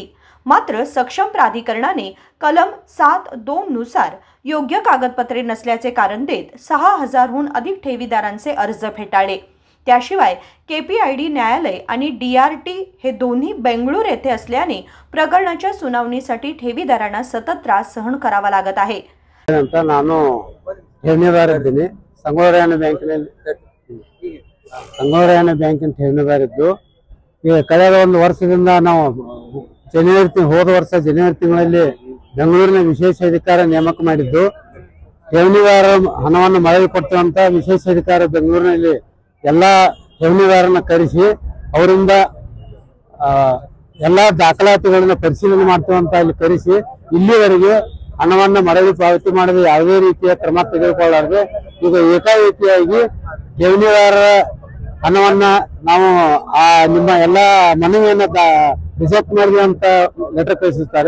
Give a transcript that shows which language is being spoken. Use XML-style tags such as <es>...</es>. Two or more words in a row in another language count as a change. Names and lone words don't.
<mr>मात्र सक्षम प्राधिकरणाने कलम 7(2) नुसार योग्य कागदपत्रे नसल्याचे कारण देत 6000हून अधिक ठेवीदारांचे अर्ज फेटाळले। त्याशिवाय केपीआयडी न्यायालय आणि DRT हे दोन्ही बेंगळूर येथे असल्याने प्रकरणाच्या सुनावणीसाठी ठेवीदारांना सतत त्रास सहन करावा लागत आहे।</mr> <kn>ನಾನು ಠೇವಣಿದಾರ ಇದ್ದೀನಿ। ಸಂಗೊಳ್ಳಿ ಬ್ಯಾಂಕಿನ ಠೇವಣಿದಾರ ಇದ್ದು ಈಗ ಕಳೆದ ಒಂದು ವರ್ಷದಿಂದ ನಾವು ಹೋದ ವರ್ಷ ಜನವರಿ ತಿಂಗಳಲ್ಲಿ ಬೆಂಗಳೂರಿನ ವಿಶೇಷ ಅಧಿಕಾರ ನೇಮಕ ಮಾಡಿದ್ದು ಠೇವಣಿದಾರ ಹಣವನ್ನು ಮರಳಿ ಕೊಡುವಂತ ವಿಶೇಷ ಅಧಿಕಾರ ಬೆಂಗಳೂರಿನಲ್ಲಿ ಎಲ್ಲಾ ಠೇವಣಿದಾರರನ್ನ ಕರೆಸಿ ಅವರಿಂದ ಎಲ್ಲಾ ದಾಖಲಾತಿಗಳನ್ನು ಪರಿಶೀಲನೆ ಮಾಡ್ತೇವಂತ ಇಲ್ಲಿ ಕರೆಸಿ ಇಲ್ಲಿವರೆಗೆ ಹಣವನ್ನು ಮರಳಿ ಪಾವತಿ ಮಾಡದೆ ಯಾವುದೇ ರೀತಿಯ ಕ್ರಮ ತೆಗೆದುಕೊಳ್ಳಲಾರದೆ ಈಗ ಏಕಾಏಕಿಯಾಗಿ ಠೇವಣಿದಾರರ ಹಣವನ್ನ ನಾವು ನಿಮ್ಮ ಎಲ್ಲಾ ಮನವಿಯನ್ನ ರಿಜೆಕ್ಟ್ ಮಾಡಿದೆ ಅಂತ ಲೆಟರ್ ಕಳಿಸುತ್ತಾರೆ।</kn>